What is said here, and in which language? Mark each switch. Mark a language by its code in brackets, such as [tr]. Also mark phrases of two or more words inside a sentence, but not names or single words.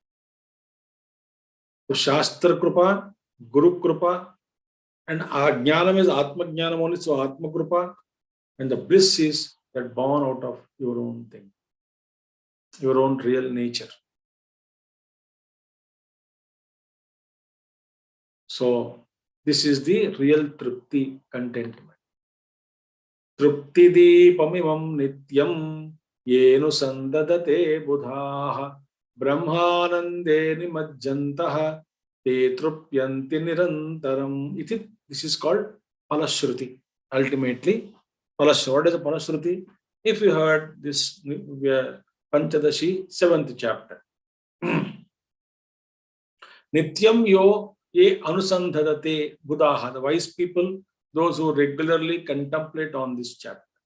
[en] So [sa] शास्त्रकृपा, गुरुकृपा, [en] and Jnanam is [sa] आत्मज्ञानम् [en] only, so [sa] आत्मकृपा, [en] and the bliss is that born out of your own thing, your own real nature. So this is the real Trupti, contentment. [sa] तृप्तिदीपमिमं नित्यं येऽनुसन्दधते बुधाः ब्रह्मानन्दे निमज्जन्तः ते तृप्यन्ति निरन्तरम्. [en] This is called Palashruti. Ultimately, what is a Palashruti? If you heard this Pañcadaśi, 7th chapter. [sa] नित्यं यो ये अनुसन्दधते बुधाः. [en] The wise people, those who regularly contemplate on this chapter.